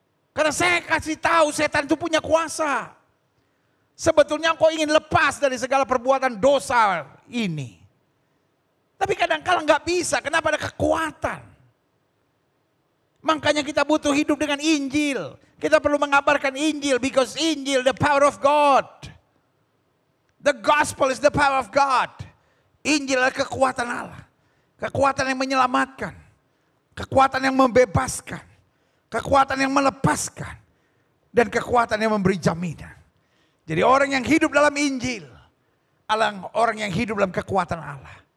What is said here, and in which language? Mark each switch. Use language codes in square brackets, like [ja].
[id] Karena saya kasih tahu setan itu punya kuasa. Sebetulnya engkau ingin lepas dari segala perbuatan dosa ini. Tapi kadang-kadang nggak bisa, kenapa ada kekuatan. Makanya kita butuh hidup dengan Injil. Kita perlu mengabarkan Injil, because Injil [en] the power of God. The gospel is the power of God. [id] Injil adalah kekuatan Allah. Kekuatan yang menyelamatkan. Kekuatan yang membebaskan. Kekuatan yang melepaskan. Dan kekuatan yang memberi jaminan. Jadi orang yang hidup dalam Injil adalah orang yang hidup dalam kekuatan Allah.